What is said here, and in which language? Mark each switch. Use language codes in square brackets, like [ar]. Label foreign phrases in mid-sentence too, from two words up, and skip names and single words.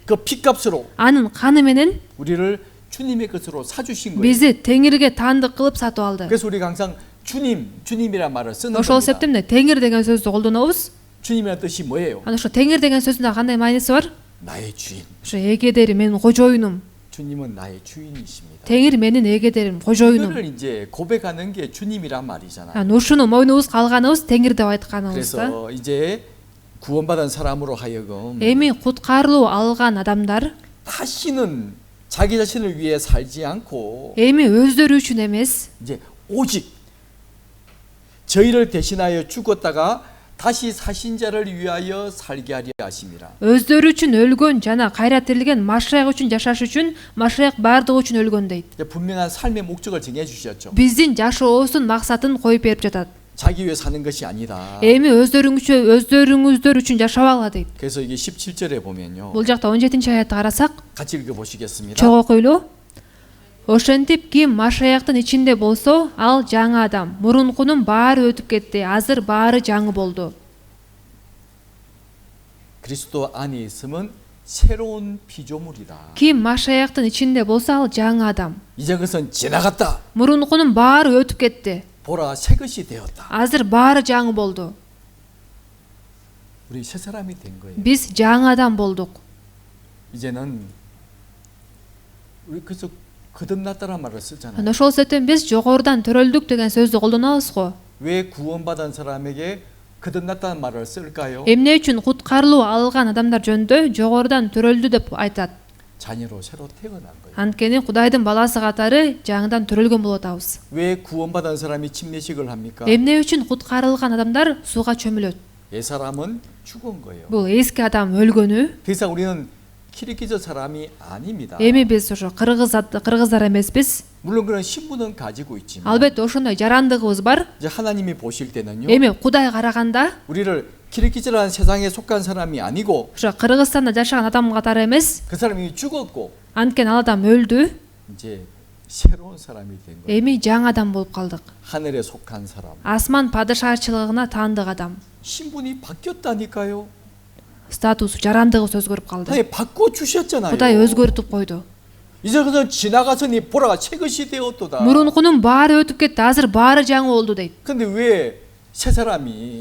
[ko] 그 핏값으로 [ky] анын каны менен [ko] 우리를 주님의 것으로 사주신 거예요. [ky] бизди Теңирге таандык кылып сатып алды. [ko] 그래서 우리가 항상 주님이란 말을 쓰는 [ky] Ошол [ko] 겁니다. [ky] себептен Теңир деген сөздү колдонобуз. [ko] 주님이란 뜻이 뭐예요? [ky] Ана ошо Теңир деген сөзүндө кандай мааниси бар? [ko] 나의 주인. [ky] Ошо эгедери менин кожоюнум. [ko] 주님은 나의 주인이십니다. [ky] Теңир менин эгедерим, кожоюнум. [ko] 이거를 이제 고백하는 게 주님이란 말이잖아요. [ky] Ушуну мойнубузга алганыбыз Теңир деп айтканыбыз да. [ko] 그래서 이제 구원받은 사람으로 하여금 [ky] Эми куткарылуу алган адамдар [ko] 다시는 자기 자신을 위해 살지 않고 [ky] эми өздөрү үчүн эмес, [ko] 이제 오직 저희를 대신하여 죽었다가 다시 사신 자를 위하여 살게 하려 하심이라. [ky] өздөрү үчүн өлгөн жана кайра тирилген Машаяк үчүн жашаш үчүн, Машаяк бардыгы үчүн өлгөн дейт. [ko] 이제 분명한 삶의 목적을 정해 주셨죠. [ky] Биздин жашообуздун максатын коюп берип жатат. [ko] 자기 위해 사는 것이 아니다. [ky] Эми өздөрүңүздөр үчүн жашабагыла дейт. [ko] 그래서 이게 17절에 보면요. [ky] Бул жакта 17-аятты карасак, [ko] 같이 읽어 보시겠습니다. [ky] чоң окуйлу. Ошентип ким Машаяктын ичинде болсо, ал жаңы адам. Мурункунун баары өтүп кетти, азыр баары жаңы болду. [ko] 그리스도 안에 있으면 새로운 피조물이다. [ky] Ким Машаяктын ичинде болсо, ал жаңы адам. [ko] 이제 그것은 지나갔다. [ky] Мурункунун баары өтүп кетти, [ko] 보라 새 것이 되었다. [ky] азыр баары жаңы болду. [ko] 우리 새 사람이 된 거예요. [ky] Биз жаңы адам болдук. [ko] 이제는 우리 그래서 거듭났다는 말을 쓰잖아요. [ky] Ошол себептен биз жогорудан төрөлдүк деген сөздү колдонобуз го. [ko] 왜 구원받은 사람에게 거듭났다는 말을 쓸까요? [ky] Эмне үчүн куткарылуу алган адамдар жөнүндө жогорудан төрөлдү деп айтат? [ko] 자녀로 새로 태어난 거예요. [ky] Анткени Кудайдын баласы катары жаңыдан төрөлгөн болуп атабыз. [ko] 왜 구원받은 사람이 침례식을 합니까? [ky] Эмне үчүн куткарылган адамдар сууга чөмүлөт? [ko] 옛 사람은 죽은 거예요. [ky] Бул эски адам өлгөнү. [ko] 더 이상 우리는 키르기즈 사람이 아닙니다. [ky] Эми биз ошо кыргыздар эмеспиз. [ko] 물론 그런 신분은 가지고 있지만 [ky] Албетте ошондой жарандыгыбыз бар. [ko] 이제 하나님이 보실 때는요. [ky] Эми Кудай караганда [ko] 우리를 키르기즈라는 세상에 속한 사람이 아니고 [ky] ошо Кыргызстанда жашаган адам катары эмес. [ko] 그 사람이 죽었고 [ky] Анткени ал адам өлдү. [ko] 이제 새로운 사람이 된 거예요. [ky] Эми жаңы адам болуп калдык. [ko] 하늘에 속한 사람. [ky] Асман падышачылыгына таандык адам. [ko] 신분이 바뀌었다니까요. [ky] Статусу, жарандыгыбыз өзгөрүп калды. [ko] 아니 바꿔 주셨잖아요. [ky] Кудай өзгөртүп койду. [ko] 이제 그저 지나가서니 보라가 새 것이 되었도다. [ky] Мурункунун баары өтүп кетти, азыр баары жаңы болду дейт. [ko] 근데 왜 새 사람이